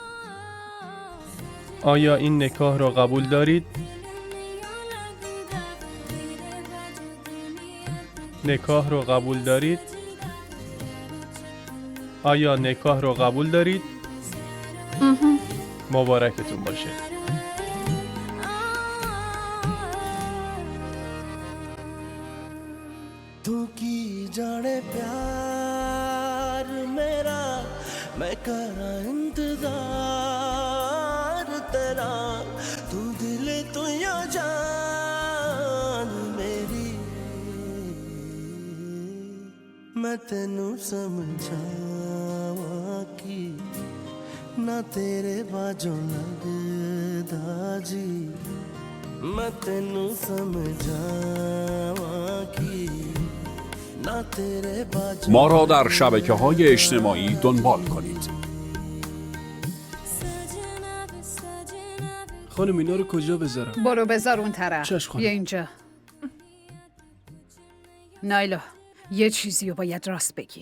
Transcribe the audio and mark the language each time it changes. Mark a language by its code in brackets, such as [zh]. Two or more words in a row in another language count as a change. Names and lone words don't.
[fa] آیا این نکاح را قبول دارید؟ نکاح را قبول دارید؟ آیا نکاح را قبول دارید؟ مبارکتون باشه. [pa] ਤੂੰ ਕੀ ਜਾਣੇ ਪਿਆਰ ਮੇਰਾ ਮੈਂ ਕਰਾਂ ਇੰਤਜ਼ਾਰ ਤੇਰਾ ਤੂੰ ਦਿਲ ਤੂੰ ਯਾ ਜਾਨ ਮੇਰੀ ਮੈਂ ਤੈਨੂੰ ਸਮਝਾਵਾਂ ਕੀ ਨਾ ਤੇਰੇ ਬਾਜੋਂ ਲਗਦਾ ਜੀ ਮੈਂ ਤੈਨੂੰ ਸਮਝਾਵਾਂ ਕੀ [fa] ما را در شبکه‌های اجتماعی دنبال کنید. خانم اینا رو کجا بذارم؟ برو بذار اون طرف. چشم خانم. بیا اینجا. نایلا یه چیزی رو باید راست بگی.